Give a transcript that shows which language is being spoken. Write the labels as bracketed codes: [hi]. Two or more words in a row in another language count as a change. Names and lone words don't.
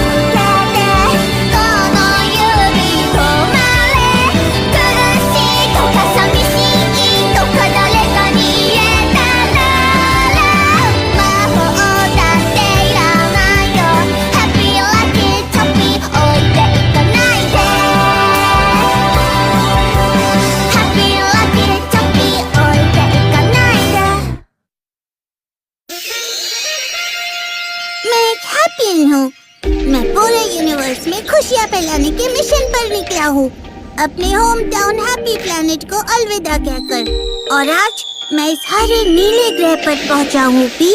[ja] けてこの指止まれ苦しいとか寂しいとか誰かに言えたら魔法だっていらないよハッピーラッキーチョッピー置いていかないでハッピーラッキーチョッピー置いていかないで [hi] मैं एक हैप्पी हूँ। मैं पूरे यूनिवर्स में खुशियाँ फैलाने के मिशन पर निकला हूँ, अपने [en] home town Happy Planet [hi] को अलविदा कहकर। और आज मैं इस हरे नीले ग्रह पर पहुँचा हूँ पी।